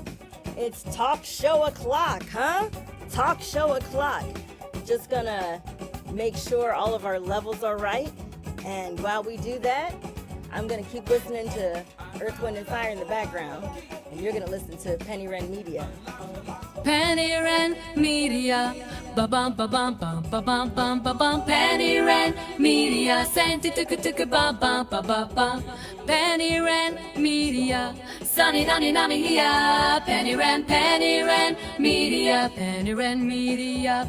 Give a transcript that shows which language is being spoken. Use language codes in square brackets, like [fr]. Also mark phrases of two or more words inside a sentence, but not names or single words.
[en] It's talk show o'clock, huh? Talk show o'clock. Just gonna make sure all of our levels are right. And while we do that, I'm going to keep listening to Earth, Wind, and Fire in the background. And you're going to listen to Penny Wrenn Media. Penny Wrenn Media. Ba-bum, ba-bum, bum, ba-bum, bum, ba-bum. Penny Wrenn Media. Senti-tuka-tuka-ba-bum, ba-ba-bum. Penny Wrenn Media. Sunny-nani-nani here. Penny Wrenn Media. Penny Wrenn Media.